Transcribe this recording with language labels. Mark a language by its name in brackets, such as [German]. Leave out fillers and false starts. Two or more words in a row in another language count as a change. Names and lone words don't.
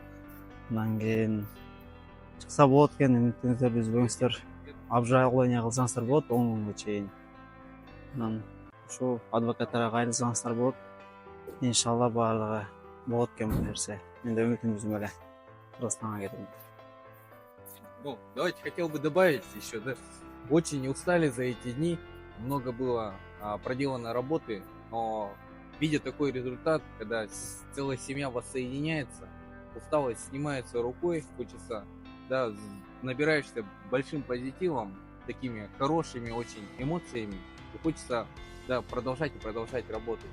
[Kyrgyz] Анан кийин чыкса болот экен, үмүтүңүздөрдү үзбөңүздөр. Обжалование кылсаңыздар болот 10 күнгө чейин. Анан ушул адвокаттарга кайрылсаңыздар болот. Иншалла баардыгы болот экен бул нерсе. Мен да үмүтүм үзүм эле. Кыргызстанга кетем. [Russian] Ну, давайте хотел бы добавить еще, да, очень устали за эти дни, много было проделано работы, но видя такой результат, когда целая семья воссоединяется, усталость снимается рукой, хочется, да, набираешься большим позитивом, такими хорошими очень эмоциями, и хочется, да, продолжать и продолжать работать.